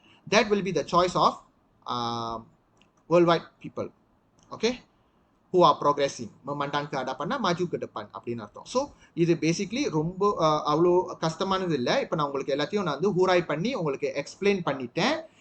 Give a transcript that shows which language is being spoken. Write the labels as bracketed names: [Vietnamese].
[English] That will be the choice of worldwide people. Okay? Who are progressing. [Malay] Memandang ke hadapan, maju ke depan [Tamil] அப்படின்னு அர்த்தம். So இது basically ரொம்ப அவ்வளோ கஷ்டமானது இல்லை. இப்போ நான் உங்களுக்கு எல்லாத்தையும் நான் வந்து ஹூராய் பண்ணி உங்களுக்கு எக்ஸ்பிளைன் பண்ணிட்டேன்.